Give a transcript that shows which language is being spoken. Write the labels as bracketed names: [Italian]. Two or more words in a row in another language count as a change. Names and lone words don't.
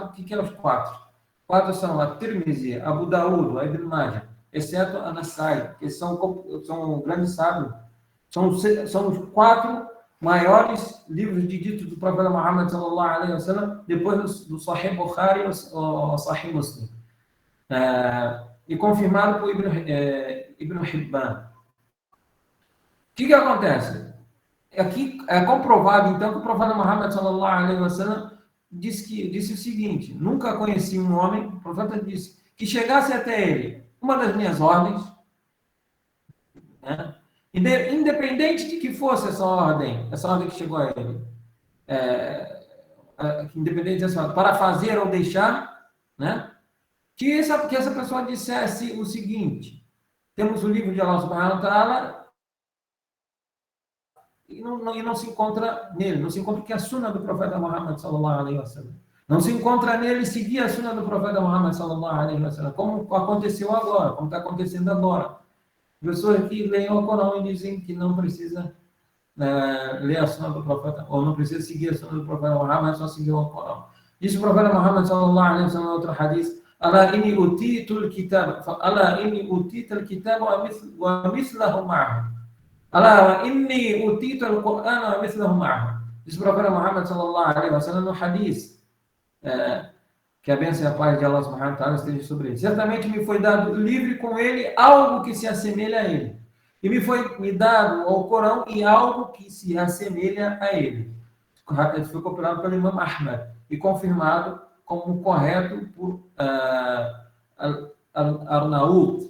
[Portuguese] O que é os quatro? Quatro são a Tirmizi, Abu Daud, a Ibn Majah, exceto a Nasai, que são grandes sábios. São os quatro maiores livros de ditos do profeta Muhammad [Arabic] صلى الله عليه وسلم, [Portuguese] depois do Sahih Bukhari ou Sahih Muslim. E confirmado por Ibn Hibban. O que acontece? Aqui é comprovado, então, que o profeta Muhammad [Arabic] صلى الله عليه وسلم [Portuguese] disse o seguinte: nunca conheci um homem, o profeta disse, que chegasse até ele uma das minhas ordens, né? Independente de que fosse essa ordem que chegou a ele, independente dessa ordem, para fazer ou deixar, né? Que essa pessoa dissesse o seguinte: temos o livro de Allah [Arabic] سبحانه وتعالى [Portuguese] e não se encontra nele, não se encontra que a sunna do profeta Muhammad [Arabic] صلى الله عليه وسلم. [Portuguese] Não se encontra nele seguir a sunna do profeta Muhammad [Arabic] صلى الله عليه وسلم, [Portuguese] como aconteceu agora, como está acontecendo agora. Pessoas que leem o Corão e dizem que não precisa ler a sunna do profeta, ou não precisa seguir a sunna do profeta Muhammad, só seguir o Corão. Disse o profeta Muhammad [Arabic] صلى الله عليه وسلم [Portuguese] em outro hadith: [Arabic] ألا إني أوتيت الكتاب ومثله معه ألا إني أوتيت القرآن ومثله معه. [Portuguese] Diz o profeta Muhammad [Arabic] صلى الله عليه وسلم [Portuguese] no hadith, que a bênção e a paz de Allah [Arabic] سبحانه وتعالى [Portuguese] esteja sobre ele: certamente me foi dado livre com ele algo que se assemelha a ele, e me dado ao Corão e algo que se assemelha a ele. Foi compilado pelo Imam Ahmad e confirmado como correto por Arnaut.